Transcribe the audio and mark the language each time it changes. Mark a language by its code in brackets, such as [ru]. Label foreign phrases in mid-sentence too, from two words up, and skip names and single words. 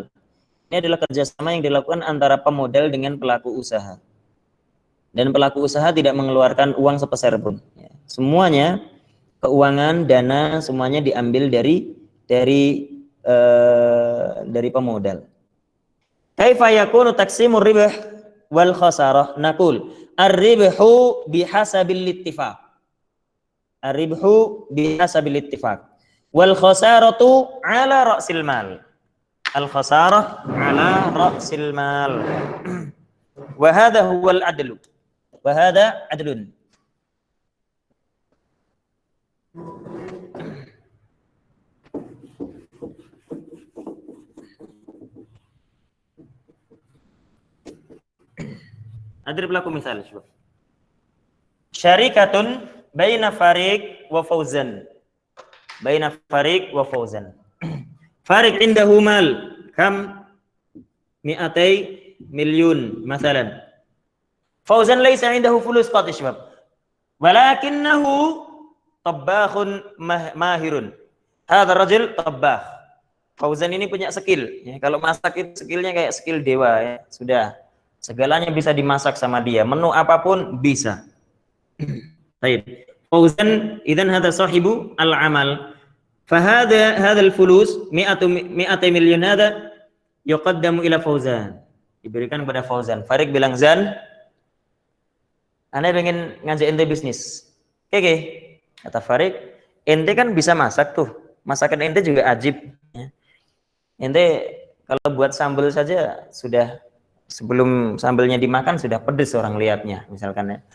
[id] Ini adalah kerjasama yang dilakukan antara pemodal dengan pelaku usaha. Dan pelaku usaha tidak mengeluarkan uang sepeser pun. Semuanya keuangan, dana, semuanya diambil dari pemodal. [ar] كيف يكون تقسيم الربح والخسارة? نقول الربح بحسب الاتفاق. الربح بحسب الاتفاق. والخسارة على رأس المال. الخسارة على رأس المال. وهذا هو العدل. وهذا عدل. أضرب لكم مثال. Syarikatun baina Fariq wa Fauzan. بين Fariq و Fauzan. Fariq عنده مال كم 200 مليون مثلا. Fauzan ليس عنده فلوس قط شباب. ولكنه طباخ ماهر. هذا رجل طباخ. [id] Fauzan ini punya skill. Ya, kalau masak itu skillnya kayak skill dewa ya. Sudah. Segalanya bisa dimasak sama dia. Menu apapun bisa. Baik. [ar] Fauzan إذن هذا صاحب العمل. فهذا الفلوس 100 مليون هذا يقدم إلى Fauzan. [id] Diberikan kepada Fauzan. Farid bilang, "Zan, Anda pengen ngajak ente bisnis." Oke. Kata Farid, "Ente kan bisa masak tuh. Masakan ente juga ajib. Ya. Ente kalau buat sambal saja sudah sebelum sambalnya dimakan sudah pedes orang lihatnya misalkan ya.